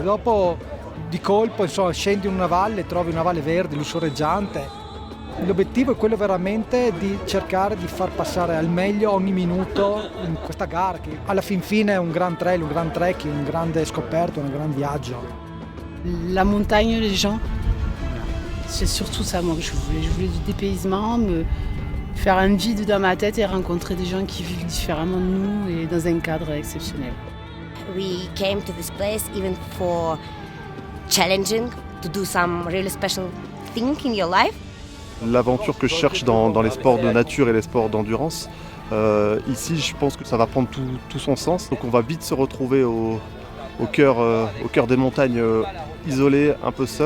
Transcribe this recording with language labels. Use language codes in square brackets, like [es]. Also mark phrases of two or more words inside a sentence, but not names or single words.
[it] Dopo di colpo insomma, scendi in una valle, trovi una valle verde, lussureggiante. L'obiettivo è quello veramente di cercare di far passare al meglio ogni minuto in questa gara che alla fin fine è un gran trail, un gran trekking, un grande scoperto, un gran viaggio. [fr] La montagne, les gens, c'est surtout ça moi que je voulais. Je voulais du dépaysement, me faire un vide dans ma tête et rencontrer des gens qui vivent différemment de nous et dans un cadre exceptionnel. [en] We came to this place even for challenging, to do some really special thing in your life. [fr] L'aventure que je cherche dans les sports de nature et les sports d'endurance, ici je pense que ça va prendre tout son sens. Donc on va vite se retrouver au cœur des montagnes isolées, un peu seules.